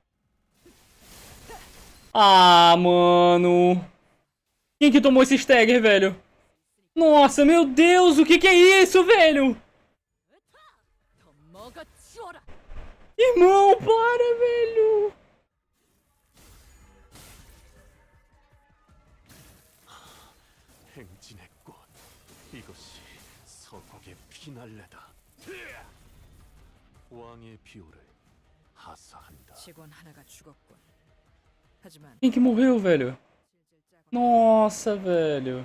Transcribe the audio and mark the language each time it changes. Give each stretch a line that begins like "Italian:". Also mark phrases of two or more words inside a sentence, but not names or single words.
Portuguese: Ah, mano. Quem que tomou esse stagger, velho? Nossa, meu Deus, o que que é isso, velho? Irmão, para, velho.
Korean: 행진의 꽃. 이것이 서곡의 피날레다. 왕의 비호를 하사한다. 직원 하나가 죽었군. 하지만
Portuguese: Quem que morreu, velho? Nossa, velho.